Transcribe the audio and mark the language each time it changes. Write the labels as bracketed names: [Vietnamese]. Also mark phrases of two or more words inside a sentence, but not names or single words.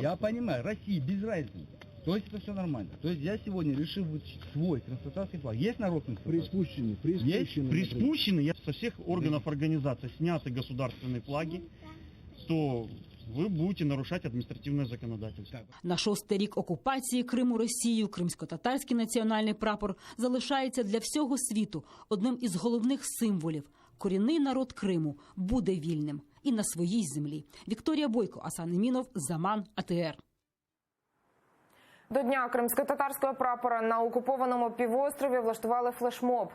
[Russian] Я понимаю, России без разницы. То есть это все нормально. То есть я сегодня решил вытащить свой крымско-татарский флаг. Есть народ крымско-татарский? Приспущены, я со всех органов организации сняты государственные флаги, то вы будете нарушать административное законодательство. [Ukrainian] На 6-й рік окупації Криму Росією кримсько-татарський національний прапор залишається для всього світу одним із головних символів. Корінний народ Криму буде вільним і на своїй землі. Вікторія Бойко, Асан Емінов, Заман, АТР. До Дня кримсько-татарського прапора на окупованому півострові влаштували флешмоб.